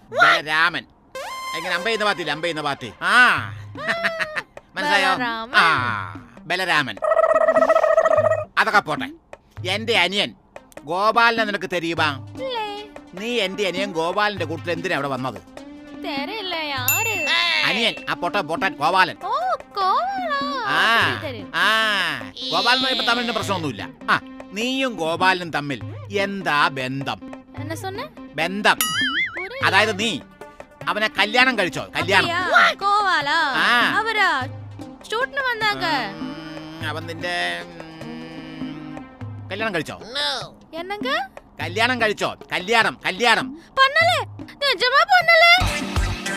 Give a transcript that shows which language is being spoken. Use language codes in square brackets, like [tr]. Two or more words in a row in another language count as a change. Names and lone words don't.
[ml] ബലരാമൻ. എങ്ങനെ അമ്പയുന്ന പാത്തി ആ മനസ്സിലായോ? ബലരാമൻ. ആ ബലരാമൻ. അതൊക്കെ പോട്ടെ. എന്റെ അനിയൻ ഗോപാലനെ നിനക്ക് തെരിയുമാ? [ta] இல்ல. [ml] നീ എന്റെ അനിയൻ ഗോപാലന്റെ കൂട്ടത്തിൽ എന്തിനാ അവിടെ വന്നത്? [ta] தெரியல யாரு? [ml] അനിയൻ ആ പൊട്ടൻ ഗോപാലൻ. ഓ ഗോപാലാ. ആ [ta] தெரியும். [ml] ആ ഗോപാലൻ എന്ന് പറയുമ്പോ തമ്മിൽ പ്രശ്നമൊന്നുമില്ല. ആ നീയും ഗോപാലനും തമ്മിൽ എന്താ ബന്ധം? [ta] என்ன சொன்ன? [ml] ബന്ധം [ta] புரியல. [ml] അതായത് നീ അവനെ കല്യാണം കഴിച്ചോ? കല്യാണം. [ta] அப்படியா? கோவாலா ஆ. அவரா ஷூட்னு வந்தாங்க. [ml] അവൻ നിന്റെ കല്യാണം കഴിച്ചോ? [ta] என்னங்க [ml] കല്യാണം കഴിച്ചോ? കല്യാണം [ta] பண்ணல. நிஜமா பண்ணல.